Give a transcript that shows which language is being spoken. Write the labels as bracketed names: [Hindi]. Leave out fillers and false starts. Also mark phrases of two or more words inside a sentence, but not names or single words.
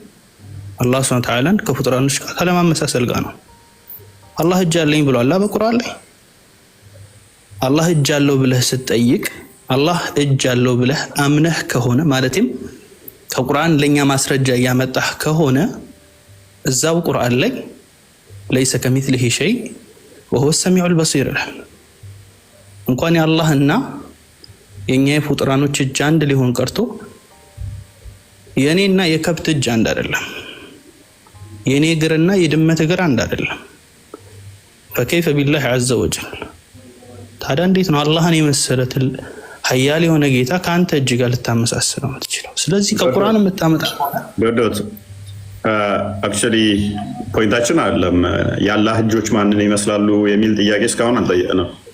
[Amharic] አላህ [Arabic] سبحانه وتعالى [Amharic] ከፍጡራኖች ጋር ካለማመሳሰል ጋር ነው። አላህ እጅ አለኝ ብሏል በቁርአን ላይ። አላህ እጅ አለው ብለህ ስትጠይቅ አላህ እጅ አለው ብለህ አምነህ ከሆነ ማለትም ከቁርአን ለኛ ማስረጃ ያመጣህ ከሆነ እዛው ቁርአን ላይ [Arabic] ليس كمثله شيء وهو السميع البصير [Amharic] ይላል። እንኳን የአላህና የኛ የፍጡራኖች እጅ አንድ ሊሆን ቀርቶ የኔና የከብት እጅ አንድ አይደለም። የኔ እግርና የድመት እግር አንድ አይደለም። [Arabic] فكيف بالله عز وجل [Amharic] ታዲያ እንዴት ነው አላህን የመሰለ ኃያል የሆነ ጌታ ካንተ እጅ ጋር ልታመሳስለው የምትችለው? ስለዚህ ከቁርአን የምታመጣ [English] that actually [Amharic] ፖይንታችን አይደለም የአላህ እጆች ማንን ይመስላሉ የሚል ጥያቄ እስካሁን አልጠየቅንም።